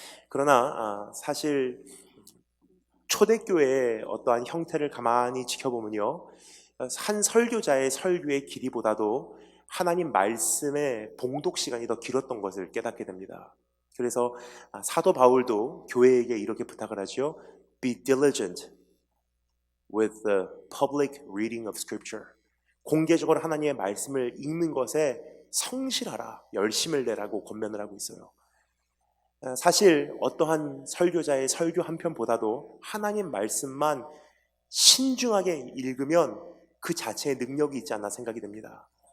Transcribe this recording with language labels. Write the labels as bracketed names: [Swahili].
[Korean] 그러나 사실 초대교회의 어떠한 형태를 가만히 지켜보면요, 한 설교자의 설교의 길이보다도 하나님 말씀의 봉독 시간이 더 길었던 것을 깨닫게 됩니다. 그래서 사도 바울도 교회에게 이렇게 부탁을 하죠. [English] Be diligent with the public reading of Scripture. [Korean] 공개적으로 하나님의 말씀을 읽는 것에 성실하라, 열심을 내라고 권면을 하고 있어요. 사실 어떠한 설교자의 설교 한 편보다도 하나님 말씀만 신중하게 읽으면 그 자체의 능력이 있지 않나 생각이 됩니다.